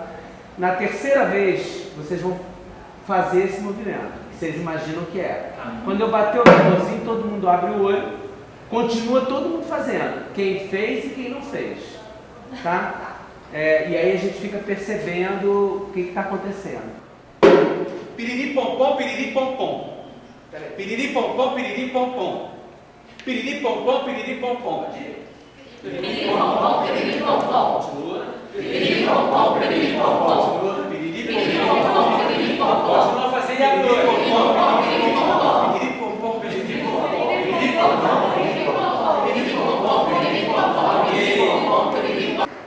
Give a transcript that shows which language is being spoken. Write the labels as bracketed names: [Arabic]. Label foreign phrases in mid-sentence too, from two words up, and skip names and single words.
[Portuguese] Na terceira vez, vocês vão fazer esse movimento, que vocês imaginam que é. Quando eu bater o tamborzinho, todo mundo abre o olho, continua todo mundo fazendo, quem fez e quem não fez, tá? E aí a gente fica percebendo o que está acontecendo. Piriri pom pom, piriri pom pom. Piriri pom pom, piriri pom pom. Piriri pom pom, piriri pom pom. Piriri pom pom, piriri pom pom. Continua. Piriri pom pom, piriri pom pom. Continua. Piriri pom pom, piriri pom pom. Continua a fazer e a dor. Piriri pom pom, piriri pom pom. Piriri pom pom, piriri pom pom. Piriri pom pom, piriri pom pom. Piriri pom pom, piriri pom pom. Piriri pom pom, piriri pom pom.